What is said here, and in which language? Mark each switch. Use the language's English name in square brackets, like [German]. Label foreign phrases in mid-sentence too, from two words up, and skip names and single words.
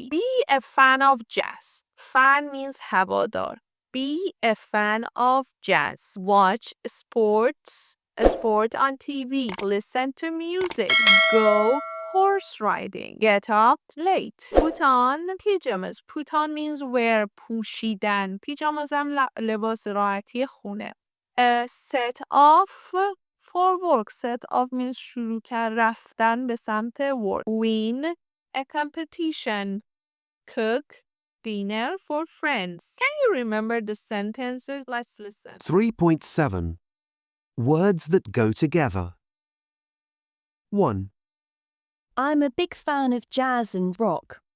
[English] Be a fan of jazz. Fan means هوادار. Be a fan of jazz. Watch a sport on TV. Listen to music. Go horse riding. Get up late. Put on pajamas. Put on means wear, [Persian] پوشیدن. Pajamas هم لباس راحتی خونه. [English] Set off for work. Set off means [Persian] شروع کرد رفتن به سمت work. [English] Win a competition. Cook dinner for friends. Can you remember the sentences? Let's listen. 3.7 Words that go together. 1, I'm a big fan of jazz and rock.